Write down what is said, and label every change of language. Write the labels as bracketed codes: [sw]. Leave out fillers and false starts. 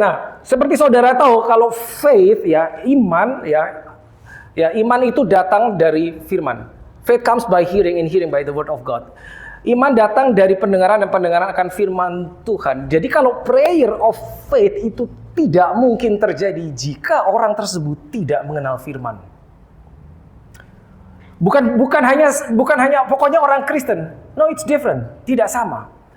[id] Nah, seperti saudara tahu kalau faith ya, iman iman itu datang dari firman. [en] Faith comes by hearing, and hearing by the word of God. [id] Iman datang dari pendengaran, dan pendengaran akan firman Tuhan. Jadi kalau prayer of faith itu tidak mungkin terjadi jika orang tersebut tidak mengenal firman. Bukan hanya pokoknya orang Kristen. [en] No, it's different. [id] Tidak sama.